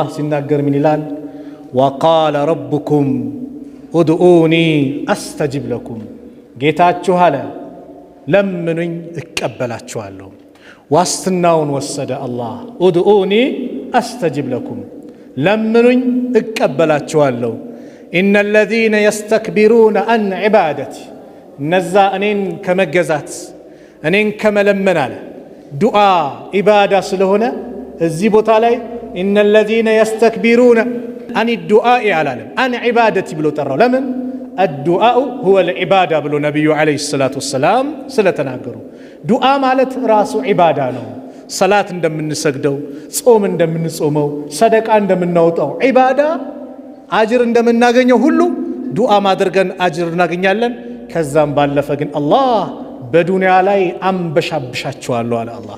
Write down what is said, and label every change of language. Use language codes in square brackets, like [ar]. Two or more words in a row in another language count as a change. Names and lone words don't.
[am] ሲናገር ምን ይላል [ar] وقال ربكم ادعوني أستجب لكم [am] ጌታችሁ አለ ለምኑኝ እቀበላችኋለሁ ዋስትናውን ወሰደ አላህ [ar] ادعوني أستجب لكم [am] ለምኑኝ እቀበላችኋለሁ [ar] إن الذين يستكبرون عن عبادتي [am] እነዛ እኔን ከመገዛት እኔን ከመለመን አለ ዱዓ ኢባዳ ስለሆነ እዚህ ቦታ ላይ [ar] إن الذين يستكبرون عن الدعاء [am] አላለም [ar] عن عبادتي [am] ብሎ ጠራው ለምን [ar] الدعاء هو العبادة [am] ብሎ ነብዩ [ar] عليه الصلاة والسلام [am] ስለተናገሩ ዱዓ ማለት ራሱ ኢባዳ ነው ሰላት እንደምንሰግደው ጾም እንደምንጾመው ሰደቃ እንደምናወጣው ኢባዳ አጅር እንደምናገኘው ሁሉ ዱዓ ማድረገን አጅር እናገኛለን ከዛም ባለፈ ግን አላህ በዱንያ ላይ አንበሻብሻችኋለሁ አለ አላህ